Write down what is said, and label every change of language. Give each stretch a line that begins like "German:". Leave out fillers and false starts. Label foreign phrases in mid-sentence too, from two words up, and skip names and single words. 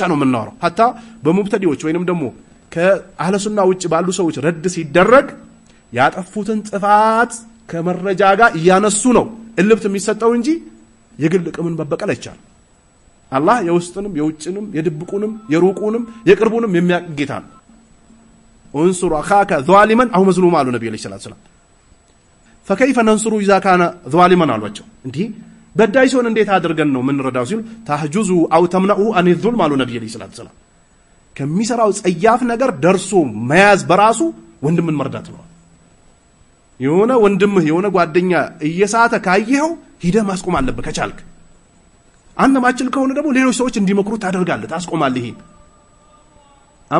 Amharic: ነው የምናወራው hatta በሙብተዲዎች ወይንም ደግሞ ከአህለ ሱና ውጭ ባሉ ሰዎች ረድ ሲደረግ ያጠፉትን ጥፋት ከመረጃ ጋር ያነሱ ነው እልብት የሚሰጠው እንጂ የግል ቅምን መበቀል አይቻልም አላህ የውስጥንም የውጭንም የድብቁንም የሩቁንም የቅርቡንም የሚያጌታ ነው
Arabic: انصر اخاك ظالما او مظلوما
Amharic: አሉ ነብዩ
Arabic: صلى الله عليه وسلم فكيف ننصر اذا كان ظالما
Amharic: አሏቸው እንዴ በዳይ ሲሆን እንዴት አድርገን ነው ምን ረዳው ሲሉ
Arabic: تحجزه أو تمنعه عن الظلم
Amharic: አሉ ነብዩ
Arabic: صلى الله عليه وسلم
Amharic: ከሚሰራው ጸያፍ ነገር ደርሶ መያዝ በራሱ ወንድምን መርዳት ነው የሆነ ወንድምህ የሆነ ጓደኛ እየሳተ ካየኸው ሂደህ ማስቆም አለበት ከቻልክ አንተ ማችል ከሆነ ደግሞ ሌሎች ሰዎች እንዲመክሩት ታደርጋለህ ታስቆማለህ ይሄን አማ